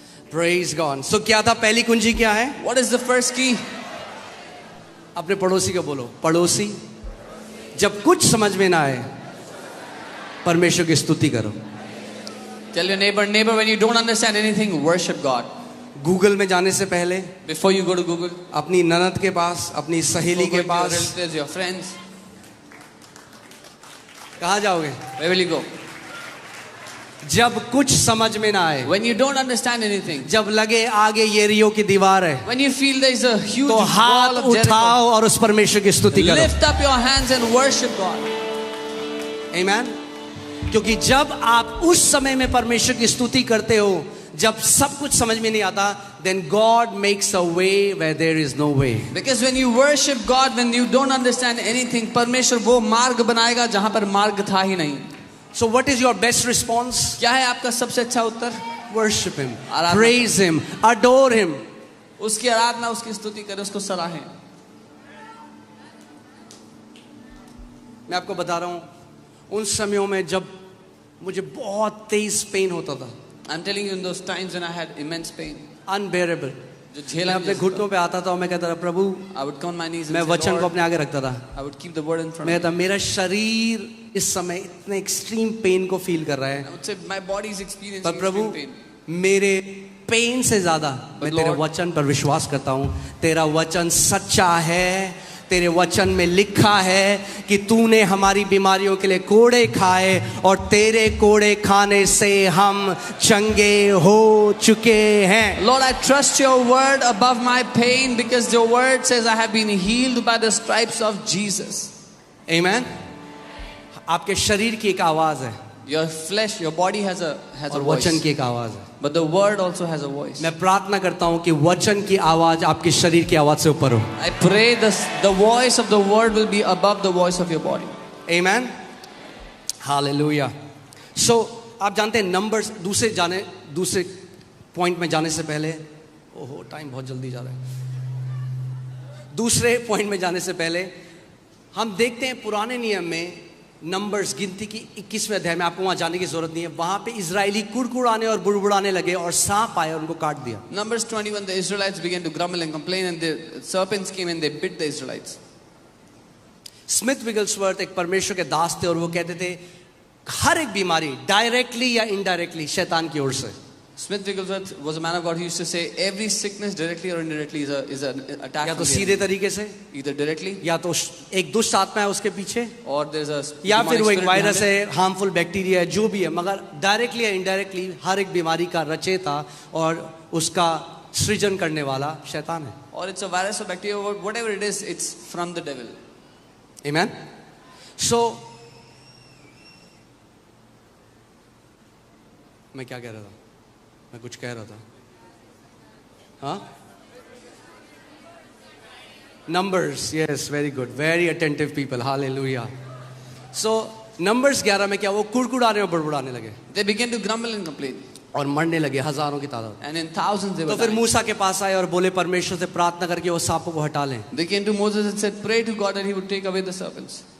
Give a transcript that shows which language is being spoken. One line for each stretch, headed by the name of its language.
English: Praise God.
Hindi: So क्या था पहली कुंजी, क्या है?
English: What is the first key?
Hindi: अपने पड़ोसी को बोलो, पड़ोसी जब कुछ समझ में ना आए परमेश्वर की स्तुति करो।
English: Tell your neighbor, when you don't understand anything, worship God.
Hindi: Google में जाने से पहले
English: Before you go to Google,
Hindi: अपनी ननद के पास, अपनी सहेली के
English: before going to
Hindi: pass,
English: your relatives, your friends,
Hindi: कहाँ जाओगे?
English: where will you go?
Hindi: जब कुछ समझ में ना आए,
English: When you don't understand anything,
Hindi: जब लगे आगे येरियो की दीवार है,
English: when you feel there is a huge
Hindi: तो हाथ
English: wall of Jericho,
Hindi: उठाओ और उस परमेश्वर की स्तुति करो।
English: lift up your hands and worship God. Amen.
Hindi: क्योंकि जब आप उस समय में परमेश्वर की स्तुति करते हो, जब सब कुछ समझ में नहीं आता,
English: then God makes a way where there is no way. Because when you worship God, when you don't understand anything,
Hindi: परमेश्वर वो मार्ग बनाएगा जहां पर मार्ग था ही नहीं।
English: So what is your best response?
Hindi: क्या है आपका सबसे अच्छा उत्तर?
English: Worship him,
Hindi: आराधना।
English: praise him, adore him.
Hindi: उसकी आराधना, उसकी स्तुति करें, उसको सराहें। मैं आपको बता रहा हूं, उन समयों में जब मुझे बहुत तेज पेन होता था,
English: I'm telling you, in those times when I had immense pain, unbearable,
Hindi: जो मैं झेला अपने घुटनों पे आता था और मैं कहता था प्रभु,
English: I would come on my knees and
Hindi: मैं
English: say, वचन को Lord,
Hindi: अपने आगे रखता था,
English: I would keep the word in front of me.
Hindi: कहता मेरा शरीर इस समय इतने एक्सट्रीम पेन को फील कर रहा है,
English: I would say, my body is experiencing
Hindi: पर प्रभु
English: extreme pain.
Hindi: मेरे पेन से ज्यादा मैं तेरे
English: Lord,
Hindi: वचन पर विश्वास करता हूं। तेरा वचन सच्चा है, तेरे वचन में लिखा है कि तूने हमारी बीमारियों के लिए कोड़े खाए और तेरे कोड़े खाने से हम चंगे हो चुके हैं।
English: Lord, I trust your word above my pain because your word says I have been healed by the stripes of Jesus.
Hindi: आमीन। आपके शरीर की एक आवाज है
English: Your flesh, your body has a
Hindi: और
English: voice,
Hindi: वचन की एक आवाज है।
English: but the word also has a voice.
Hindi: मैं प्रार्थना करता हूं कि वचन की आवाज आपके शरीर की आवाज से ऊपर हो।
English: I pray the voice of the word will be above the voice of your body.
Hindi: आमीन। हालेलुया। सो आप जानते हैं नंबर्स, दूसरे पॉइंट में जाने से पहले, ओहो टाइम बहुत जल्दी जा रहा है। दूसरे पॉइंट में जाने से पहले हम देखते हैं पुराने नियम में नंबर्स गिनती की 21वें अध्याय में, आपको वहां जाने की जरूरत नहीं है, वहां पे इजरायली कुड़कुड़ाने और बुड़बुड़ाने लगे और सांप आए और उनको काट दिया।
English: Numbers 21, the Israelites began to grumble and complain, and the serpents came and they bit the Israelites.
Hindi: Smith Wigglesworth एक परमेश्वर के दास थे और वो कहते थे हर एक बीमारी डायरेक्टली या इनडायरेक्टली शैतान की ओर से।
English: Smith Wigglesworth was a man of God who used to say every sickness directly or indirectly is an attack
Hindi: या
English: from
Hindi: तो
English: the
Hindi: सीधे
English: enemy.
Hindi: तरीके से,
English: Either directly
Hindi: या तो एक दुष्ट आत्मा है उसके पीछे,
English: or there's a
Hindi: या
English: demonic
Hindi: फिर वो एक
English: spirit virus behind it.
Hindi: है, हार्मफुल बैक्टीरिया है, जो भी है, मगर डायरेक्टली या इनडायरेक्टली हर एक बीमारी का रचयिता और उसका सृजन करने वाला शैतान है।
English: Or it's a virus or bacteria, or whatever it is, it's from the devil.
Hindi: आमीन। सो मैं क्या कह रहा था? मैं कुछ कह रहा था, हाँ?
English: Numbers, yes, very good, very attentive people, hallelujah.
Hindi: सो नंबर्स 11 में क्या, वो कुड़कुड़ाने और बुड़बुड़ाने लगे
English: They began to grumble and complain,
Hindi: और मरने लगे हजारों की तादाद।
English: and in thousands they
Hindi: तो
English: were
Hindi: फिर
English: dying.
Hindi: मूसा के पास आए और बोले परमेश्वर से प्रार्थना करके वो सांपों को हटा लें,
English: They came to Moses and said, pray to God that he would take away the serpents.